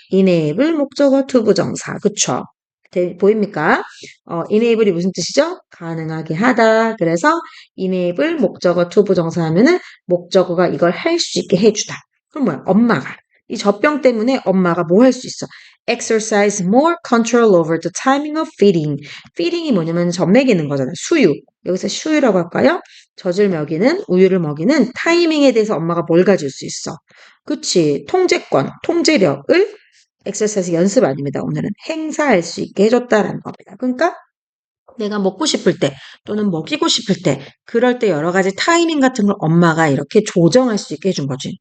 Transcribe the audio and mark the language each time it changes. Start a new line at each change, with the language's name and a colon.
Korean: enable 목적어 투부정사 그쵸? 보입니까? enable이 무슨 뜻이죠? 가능하게 하다. 그래서 enable 목적어 투부정사 하면은 목적어가 이걸 할 수 있게 해주다. 그럼 뭐야? 엄마가 이 젖병 때문에 엄마가 뭐 할 수 있어?
English: exercise more control over the timing of feeding.
Korean: feeding이 뭐냐면 젖 먹이는 거잖아요. 수유. 여기서 수유라고 할까요? 젖을 먹이는, 우유를 먹이는 타이밍에 대해서 엄마가 뭘 가질 수 있어? 그치. 통제권, 통제력을 엑서사이즈 연습 아닙니다. 오늘은 행사할 수 있게 해줬다라는 겁니다. 그러니까 내가 먹고 싶을 때 또는 먹이고 싶을 때 그럴 때 여러 가지 타이밍 같은 걸 엄마가 이렇게 조정할 수 있게 해준 거지.